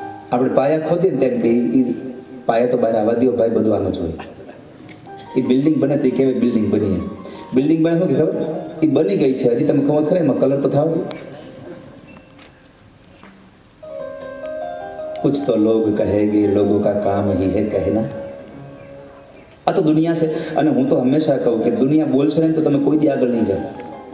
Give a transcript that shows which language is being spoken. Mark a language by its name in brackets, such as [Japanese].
[Gujarati] આપણે પાયા ખોદીએ ને તેમ કે પાયા તો બહાર આવવા દો ભાઈ, બધું આમ જ હોય. એ બિલ્ડિંગ બને તો કેવી બિલ્ડિંગ બની, બિલ્ડિંગ બને શું કે ખબર, એ બની ગઈ છે, હજી તમે ખબર ખરા એમાં કલર તો થાવ. [Hindi] कुछ तो लोग कहेंगे, लोगों का काम ही है कहना. [Gujarati] આ તો દુનિયા છે. અને હું તો હંમેશા કહું કે દુનિયા બોલશે ને તો તમે કોઈ દી આગળ નહીં જાઓ.